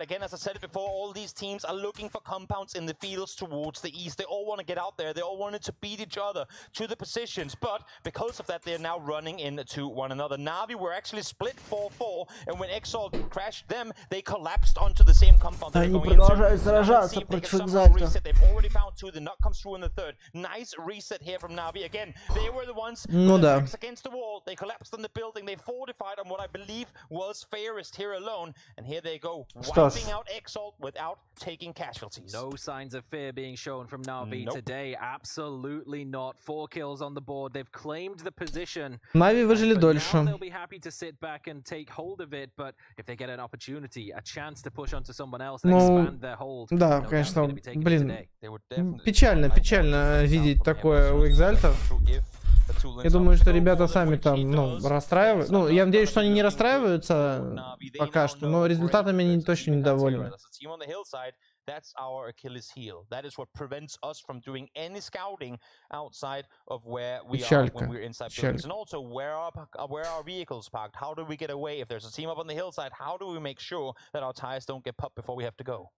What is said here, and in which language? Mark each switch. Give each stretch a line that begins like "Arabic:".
English: Again, as I said it before, all these teams are looking for compounds in the fields towards the east. They all want to get out there. They all wanted to beat each other to the positions, but because of that, they're now running into one another. Navi were actually split 4-4, and when Exalt crashed them, they collapsed onto the same compound.
Russian: Они продолжают сражаться против Экзальта.
English: They've already found 2. The knock comes through in the 3rd. Nice reset here from Navi. Again, they were the ones against the wall. They collapsed on the building. They fortified on what I believe was fairest here alone. And here they go, wiping out Exalt without taking casualties. No signs of fear being shown from Na'Vi today. Absolutely not. 4 kills on the board. They've claimed the position.
Russian: Нави выжили дольше.
English: They'll be happy to sit back and take hold of it, but if they get an opportunity, a chance to push onto someone else and expand their hold.
Russian: Да, конечно, блин. Печально видеть такое у экзальтов. Я думаю, что ребята сами там, расстраиваются. Ну, я надеюсь, что они не расстраиваются пока что, но результатами они точно недовольны.
English: That's our Achilles heel. That is what prevents us from doing any scouting outside of where we are when we're inside buildings. And also, where are our vehicles parked? How do we get away? If there's a team up on the hillside, how do we make sure that our tires don't get popped before we have to go?